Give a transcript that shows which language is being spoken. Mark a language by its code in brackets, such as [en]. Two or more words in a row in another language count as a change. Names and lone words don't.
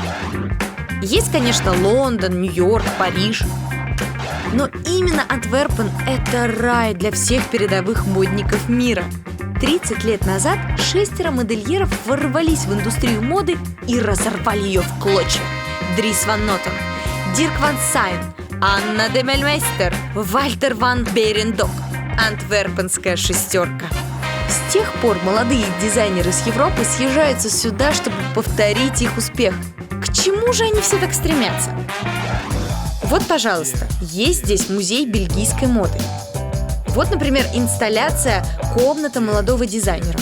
[ru] Есть, конечно, Лондон, Нью-Йорк, Париж. Но именно Антверпен – это рай для всех передовых модников мира. 30 лет назад 6 модельеров ворвались в индустрию моды и разорвали ее в клочья. Дрис Ван Нотен, Дирк Ван Сайн, Анна Демельмейстер, Вальтер Ван Бейрендок. Антверпенская шестерка. С тех пор молодые дизайнеры с Европы съезжаются сюда, чтобы повторить их успех. К чему же они все так стремятся? Вот, пожалуйста, есть здесь музей бельгийской моды. Вот, например, инсталляция «Комната молодого дизайнера».